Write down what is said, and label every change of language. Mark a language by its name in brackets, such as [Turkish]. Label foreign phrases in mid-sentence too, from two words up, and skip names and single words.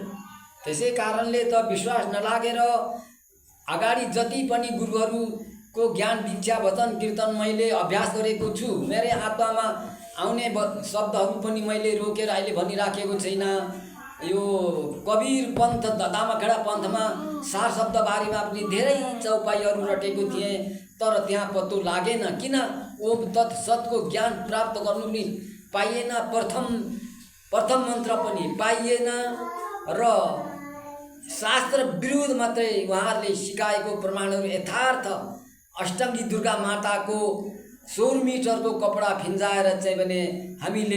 [Nepali] त्यसै कारणले त विश्वास नलागेर अगाडि जति पनि गुरुहरूको ज्ञान दीक्षा वचन कीर्तन मैले अभ्यास गरेको छु, मेरै आत्मामा आउने शब्दहरू पनि मैले रोकेर अहिले भनिराखेको छैन। यो कबीर पन्थ दामाखेडा पन्थमा सार शब्द बारेमा पनि धेरै चौपाइहरू रटेको थिएँ, तर त्यहाँ पत्तो लागेन। किन ओम तत् सत्को ज्ञान प्राप्त गर्नु पनि पाइएन, प्रथम मन्त्र पनि पाइएन र शास्त्र विरुद्ध मात्रै उहाँहरूले सिकाएको प्रमाणहरू यथार्थ। अष्टमी दुर्गा माताको 16 मिटरको कपडा फिन्जाएर चाहिँ भने हामीले